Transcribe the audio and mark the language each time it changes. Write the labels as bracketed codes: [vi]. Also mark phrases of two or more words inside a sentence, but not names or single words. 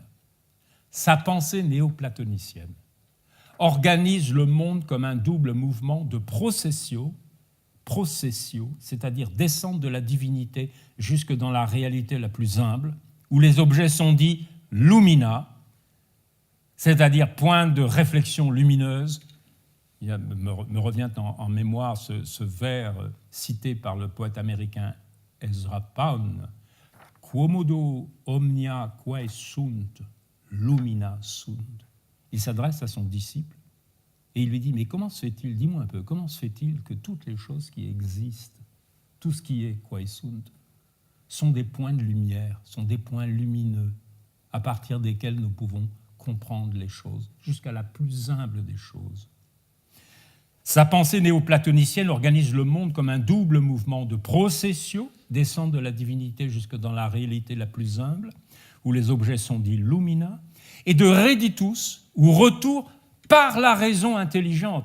[fr] Sa pensée néoplatonicienne organise le monde comme un double mouvement de [la] processio processio, [fr] c'est-à-dire descente de la divinité jusque dans la réalité la plus humble, où les objets sont dits lumina, c'est-à-dire point de réflexion lumineuse. Il me revient en mémoire ce vers cité par le poète américain Ezra Pound, [la] Quomodo omnia quae sunt, lumina sunt. [fr] Il s'adresse à son disciple et il lui dit, mais comment se fait-il, dis-moi un peu, comment se fait-il que toutes les choses qui existent, tout ce qui est [la] quae sunt, [fr] sont des points de lumière, sont des points lumineux à partir desquels nous pouvons comprendre les choses, jusqu'à la plus humble des choses. Sa pensée néoplatonicienne organise le monde comme un double mouvement de processio, descente de la divinité jusque dans la réalité la plus humble, où les objets sont dits lumina, et de reditus, ou retour par la raison intelligente.